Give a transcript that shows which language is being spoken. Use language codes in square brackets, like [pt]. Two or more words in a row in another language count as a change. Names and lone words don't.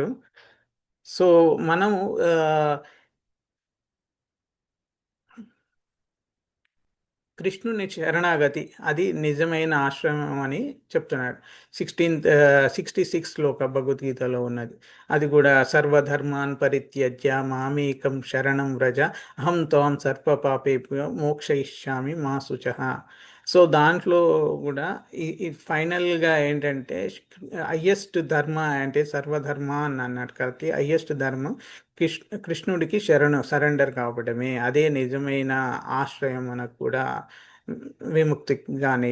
[te] సో మనము కృష్ణుని శరణాగతి అది నిజమైన ఆశ్రమం అని చెప్తున్నాడు. 66 శ్లోక భగవద్గీతలో ఉన్నది. అది కూడా [sa] సర్వధర్మాన్ పరిత్యజ్య మామేకం శరణం వ్రజ అహం త్వాం సర్వ పాపేభ్యో మోక్షయిష్యామి మా శుచః. [te] సో దాంట్లో కూడా ఈ ఫైనల్గా ఏంటంటే హయ్యెస్ట్ ధర్మ అంటే సర్వధర్మ అని అన్నాడు కాబట్టి హయ్యెస్ట్ ధర్మం కృష్ణుడికి సరెండర్ కావడమే. అదే నిజమైన ఆశ్రయం మనకు కూడా, విముక్తి కానీ.